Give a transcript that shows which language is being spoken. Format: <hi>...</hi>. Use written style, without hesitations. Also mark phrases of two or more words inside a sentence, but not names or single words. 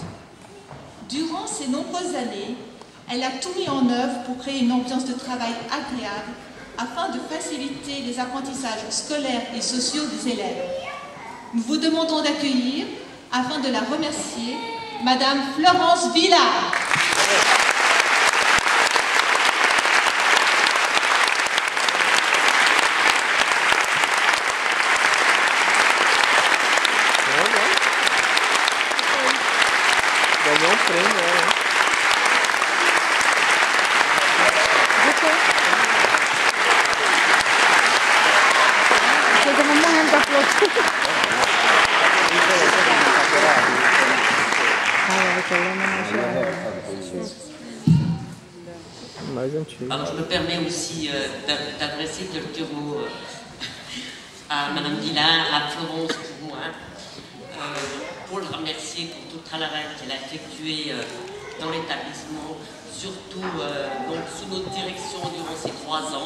<fr>Durant ces nombreuses années, elle a tout mis en œuvre pour créer une ambiance de travail agréable afin de faciliter les apprentissages scolaires et sociaux des élèves. Nous vous demandons d'accueillir, afin de la remercier, Madame Florence Villard.</fr> <pt>Ganhou um prêmio, né? Chega uma morrendo da flor. Mais antigo.</pt> <fr>Alors je me permets aussi d'adresser quelques mots à Madame Villard, à Florence pour moi, pour le remercier pour tout le travail qu'elle a effectué dans l'établissement, surtout donc, sous notre direction durant ces 3 ans.</fr>